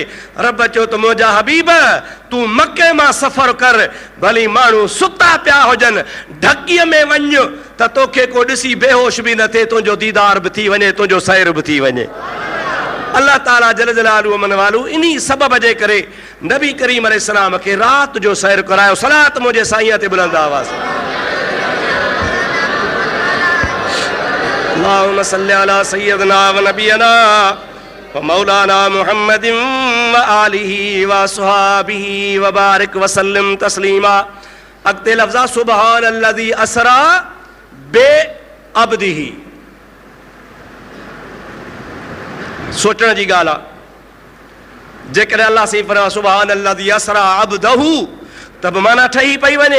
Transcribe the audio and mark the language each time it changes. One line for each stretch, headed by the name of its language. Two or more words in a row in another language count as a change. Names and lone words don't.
Sindhi: रब चयो त मुंहिंजा हबीब तूं मके मां सफ़र कर, भली माण्हू सुता पिया हुजनि, ढकीअ में वञ त तोखे को ॾिसी बेहोश बि न थिए, तुंहिंजो दीदार बि थी वञे, तुंहिंजो सैर बि थी वञे। अल्लाह ताला
Arabic: جل جلاله
Sindhi: मन वालू इन्ही सबब जे करे नबी करीम अलैहिस्सलाम खे रात जो सैर करायो। सलात मुंहिंजे साईं ते बुलंद आवाज़।
Arabic: اللهم صل على سيدنا ونبينا ومولانا محمد وآله وأصحابه وبارك وسلم تسليما.
Sindhi: अॻिते लफ़्ज़
Arabic: سبحان الذي أسرى بعبده.
Sindhi: सोचण जी ॻाल्हि आहे। जेकॾहिं अल्लाह से फरमाए
Arabic: سبحان الذي أسرى عبده
Sindhi: त बि माना ठही पई वञे।